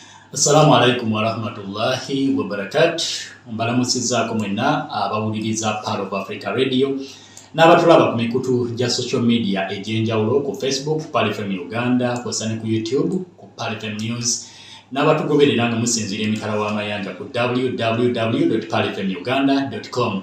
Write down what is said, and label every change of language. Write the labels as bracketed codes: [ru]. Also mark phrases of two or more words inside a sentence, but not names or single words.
[ar] السلام عليكم ورحمة الله وبركاته. [lg] Mbalamusizaako mwenna abawuliriza Part of Africa Radio n'abatulaba ku mikutu gya [en] social media [lg] egy'enjawulo ku Facebook Part FM Uganda, kw'ossa ku YouTube ku Part FM News, n'abatugoberera nga musinziira emitala w'amayanja ku www.partfmuganda.com.